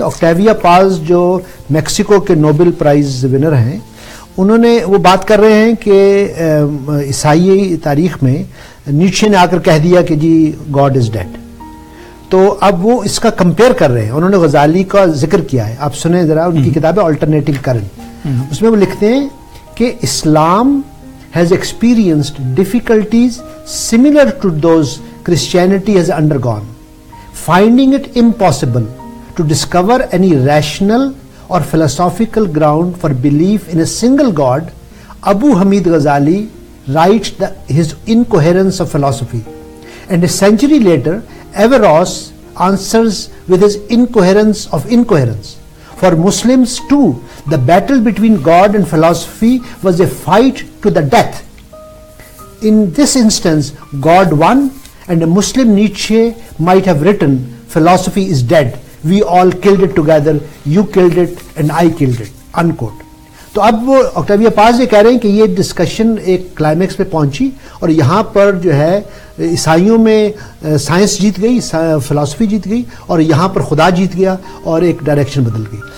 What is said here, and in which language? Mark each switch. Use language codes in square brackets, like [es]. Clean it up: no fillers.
[ur] آکٹیویا پاز جو میکسیکو کے Nobel prize winner ہیں، انہوں نے وہ بات کر رہے ہیں کہ عیسائی تاریخ میں نیچے نے آ کر کہہ دیا کہ جی [en] God is dead. [ur] تو اب وہ اس کا کمپیئر کر رہے ہیں. انہوں نے غزالی کا ذکر کیا ہے، آپ سنیں ذرا ان کی کتاب ہے آلٹرنیٹنگ کرنٹ. اس میں وہ لکھتے ہیں کہ اسلام [en] has experienced difficulties similar to those Christianity has undergone, finding it impossible to discover any rational or philosophical ground for belief in a single God. Abu Hamid Ghazali writes his Incoherence of Philosophy, and a century later Averroes answers with his Incoherence of Incoherence. For Muslims too, the battle between God and philosophy was a fight to the death. In this instance, God won, and a Muslim Nietzsche might have written, "Philosophy is dead," we all called it together, you called it and I called it, unquote. [ur] تو اب وہ آکٹاویا پاز یہ کہہ رہے ہیں کہ یہ discussion ایک کلائمیکس پہ پہنچی اور یہاں پر جو ہے عیسائیوں میں سائنس جیت گئی, فلاسفی جیت گئی, اور یہاں پر خدا جیت گیا اور ایک ڈائریکشن بدل گئی.